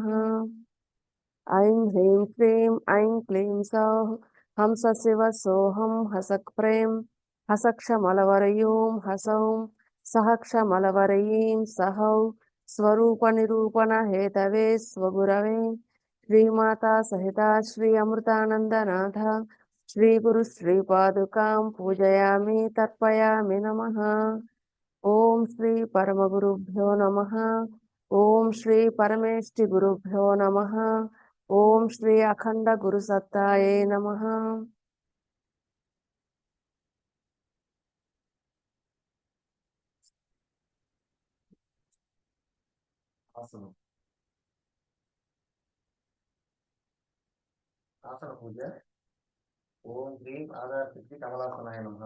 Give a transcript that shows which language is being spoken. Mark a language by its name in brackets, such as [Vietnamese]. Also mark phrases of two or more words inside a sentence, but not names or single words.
[Sanskrit] ऐं ह्रीं श्रीं ऐं क्लीं सौः हंसशिव सोऽहं हसक्फ्रें हसक्षमलवरयूं हसौं सहक्षमलवरयीं सहौ स्वरूपनिरूपणहेतवे स्वगुरवे श्रीमाता सहिता श्री अमृतानन्दनाथ श्रीगुरु श्रीपादुकां पूजयामि तर्पयामि नमः। ओम श्री परमगुरुभ्यो नमः। ओम श्री परमेष्टि गुरुभ्यो नमः। ओम श्री अखंड गुरुसत्ताये नमः। [Telugu] ఆసనం. ఆసన పూజ. [Sanskrit] ఓం హ్రీం ఆధారశక్తి కమలాసనాయ నమః.